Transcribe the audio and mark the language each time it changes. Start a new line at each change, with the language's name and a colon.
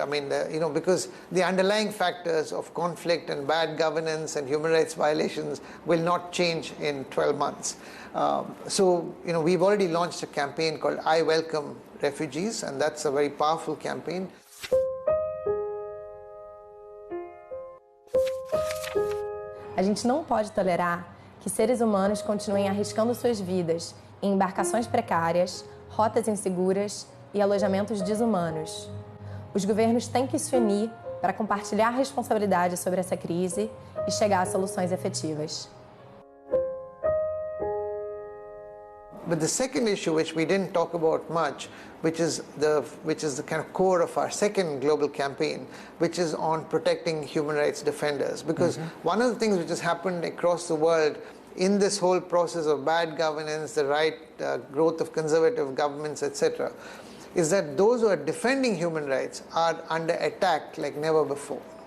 English: I mean, because the underlying factors of conflict and bad governance and human rights violations will not change in 12 months. So, we've already launched a campaign called I Welcome Refugees, and that's a very powerful campaign.
Portuguese: A gente não pode tolerar que seres humanos continuem arriscando suas vidas em embarcações precárias, rotas inseguras e alojamentos desumanos. Os governos têm que se unir para compartilhar a responsabilidade sobre essa crise e chegar a soluções efetivas.
English: But the second issue, which we didn't talk about much, which is the kind of core of our second global campaign, which is on protecting human rights defenders. Because one of the things which has happened across the world in this whole process of bad governance, the growth of conservative governments, etc., is that those who are defending human rights are under attack like never before.